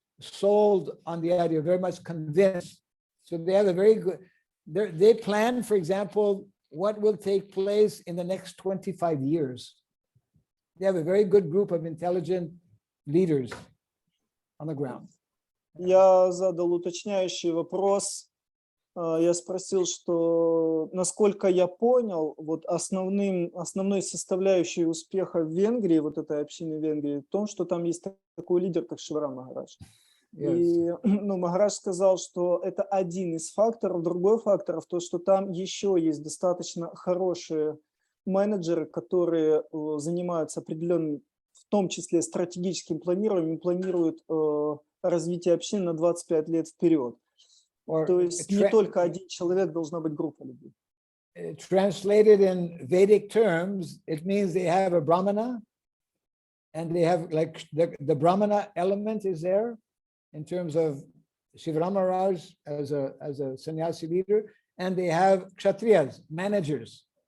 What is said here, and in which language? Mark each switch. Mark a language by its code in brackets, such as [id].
[en] sold on the idea, very much convinced. So they have a very good, they plan, for example, what will take place in the next 25 years. They have a very good group of intelligent leaders on the ground. [ru] Я задал уточняющий вопрос. Я спросил, что, насколько я понял, вот основной составляющей успеха в Венгрии, вот этой общины Венгрии, в том, что там есть такой лидер, как Шивара Махарадж. И Махарадж сказал, что это один из факторов. Другой фактор в том, что там еще есть достаточно хорошие менеджеры, которые занимаются определенным, в том числе стратегическим планированием, планируют развитие общины на 25 лет вперед. То есть не только один человек, должна быть группа людей. [en] Translated in Vedic terms, it means they have a brahmana, and they have like the brahmana element is there in terms of Shivara Maharaj as a sannyasi leader, and they have kshatriyas, managers.